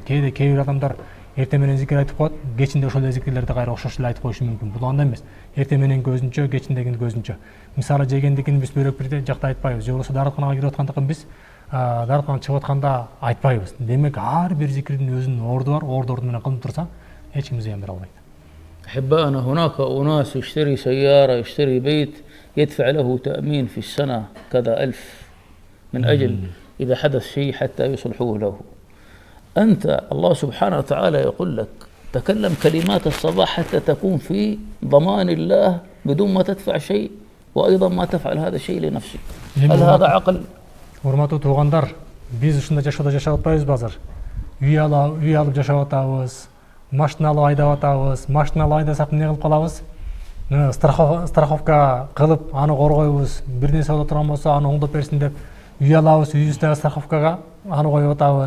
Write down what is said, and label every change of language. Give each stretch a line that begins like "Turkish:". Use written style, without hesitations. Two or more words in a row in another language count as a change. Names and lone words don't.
Kyrgyz: Кээ бир адамдар эртең менен зикир айтып коет, кечинде ошол эле зикирлерди кайра окшош эле айтып коюшу мүмкүн. Бул андай эмес. Эртең мененки өзүнчө, кечиндегиники өзүнчө. Мисалы жегендикин биз бөлөк бир жакта айтпайбыз. Же болбосо дааратканага кирип аткандыгын биз дааратканага чыгып атканда айтпайбыз. Демек ар бир зикирдин өзүнүн орду бар, орду менен кылынып турса, эч ким зыян бере албайт.
Arabic: أحبائنا، هناك أناس يشتري سيارة، يشتري بيت، يدفع له تأمين في السنة كذا 1000 من أجل إذا حدث شيء حتى يصلحوه له. أنت الله سبحانه وتعالى يقول لك تكلم كلمات الصباح حتى تكون في ضمان الله بدون ما تدفع شيء، وأيضا ما تفعل هذا الشيء لنفسك. هل هذا عقل؟
Kyrgyz: Урматтуу туугандар, биз ушундай жашоодо жашап атпайбызбы азыр? Үй алып жашап атабыз, машина алып айдап атабыз. Машина алып айдасак эмне кылып калабыз? Страховка кылып, аны коргойбуз. Бир нерсе боло турган болсо, аны оңдоп берсин деп үй алабыз, үйүбүздөгү страховкага аны коюп атабыз.